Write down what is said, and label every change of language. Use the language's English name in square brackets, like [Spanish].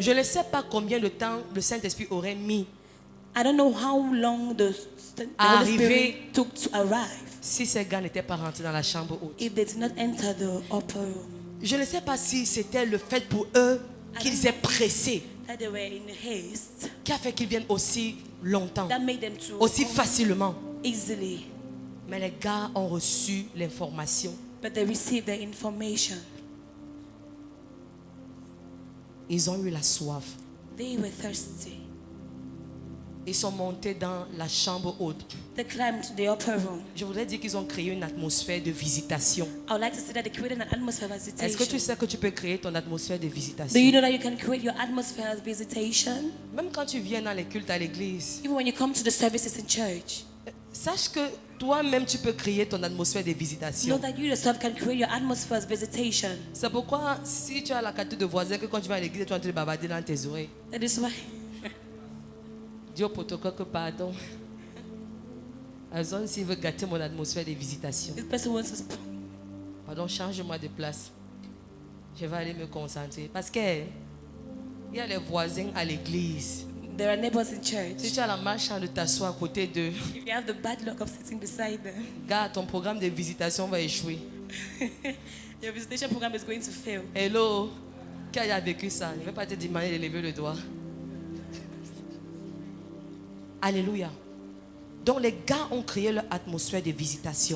[French] Je ne sais pas combien de temps le Saint-Esprit aurait mis [English] I don't know how long the Holy [French] Arrivé. [English] Spirit took to arrive [French] si ces gars n'étaient pas rentrés dans la chambre haute. [English] if they did not enter the upper room. [French] Je ne sais pas si c'était le fait pour eux qu'ils aient pressé [English] That they were in haste. [French] qui a fait qu'ils viennent aussi longtemps, [English] That made them to [French] aussi [English] come [French] facilement. [English] easily. [French] Mais les gars ont reçu l'information. [English] But they received the information. [French] Ils ont eu la soif. [English] They were thirsty. [French] Ils sont montés dans la chambre haute. [English] They climbed to the upper room. [French] Je voudrais dire qu'ils ont créé une atmosphère de visitation. [English] I would like to say that they created an atmosphere of visitation. [French] Est-ce que tu sais que tu peux créer ton atmosphère de [English] Do you [French] visitation? [English] know that you can create your atmosphere of visitation? [French] Même quand tu viens dans les cultes à l'église, [English] Even when you come to the services in church, [French] sache que toi-même tu peux créer ton atmosphère de [English] know [French] visitation. [English] that you yourself can create your atmosphere of visitation. [French] C'est pourquoi si tu as la qualité de voisin que quand tu vas à l'église, tu es en train de bavarder dans tes oreilles. [English] That is why [French] Dis au protocole que pardon. Azon s'il veut gâter mon atmosphère de visitation. [English] this person wants to speak. [French] Pardon, change-moi de place. Je vais aller me concentrer. Parce que il y a les voisins à l'église. [English] There are neighbors in [French] Si [English] church. [French] tu as la malchance de t'asseoir à côté d'eux, [English] If you have the bad luck of sitting beside them, [French] gars, ton programme de visitation va échouer. [English] your visitation program is going to fail. [French] Hello, qui a vécu ça? Je ne vais pas te demander de lever le doigt. Alléluia. Donc les gars ont créé leur atmosphère de visitation.